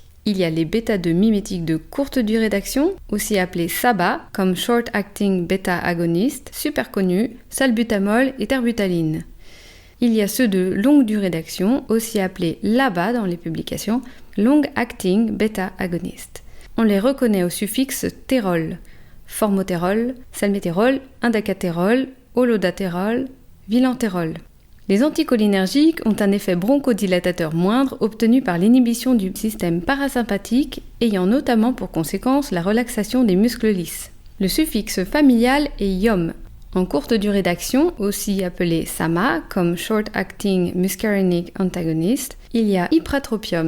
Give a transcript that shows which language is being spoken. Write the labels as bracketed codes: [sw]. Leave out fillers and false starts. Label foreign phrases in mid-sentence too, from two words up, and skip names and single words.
[fr] Il y a les bêta-2 mimétiques de courte durée d'action, aussi appelés SABA, comme [en] Short Acting Beta Agonist, [fr] super connus, salbutamol et terbutaline. Il y a ceux de longue durée d'action, aussi appelés LABA dans les publications, [en] Long Acting Beta Agonist. [fr] On les reconnaît au suffixe térol, formotérol, salmétérol, indacatérol, holodatérol, vilantérol. Les anticholinergiques ont un effet bronchodilatateur moindre obtenu par l'inhibition du système parasympathique, ayant notamment pour conséquence la relaxation des muscles lisses. Le suffixe familial est IOM. En courte durée d'action, aussi appelé SAMA, comme [en] Short Acting Muscarinic Antagonist, [fr] il y a ipratropium.